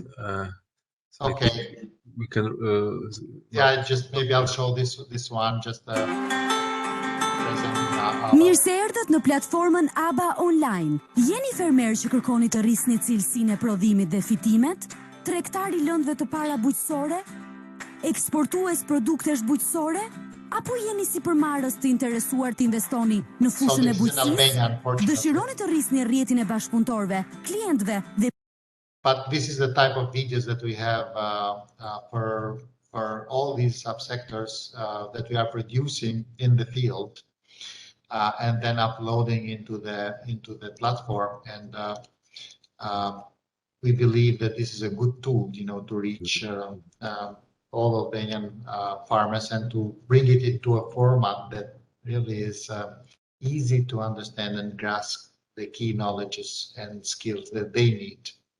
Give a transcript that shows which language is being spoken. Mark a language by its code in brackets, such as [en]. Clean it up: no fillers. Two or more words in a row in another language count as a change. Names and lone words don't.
[en] So okay. We can. Yeah, just maybe I'll show this one. Just [sq] Mirë se erdhët në platformën ABBA Online. Jeni fermer që kërkoni të rrisni cilësinë e prodhimit dhe fitimet? Tregtar i lëndëve të para bujqësore? Eksportues produktesh bujqësore? Apo jeni sipërmarrës të interesuar të investoni në fushën e bujqësisë? Dëshironi të rrisni rrjetin e bashkëpunëtorëve, klientëve dhe [en] But this is the type of videos that we have for all these subsectors that we are producing in the field. And then uploading into the platform, and we believe that this is a good tool, to reach all Albanian farmers and to bring it into a format that really is easy to understand and grasp the key knowledges and skills that they need.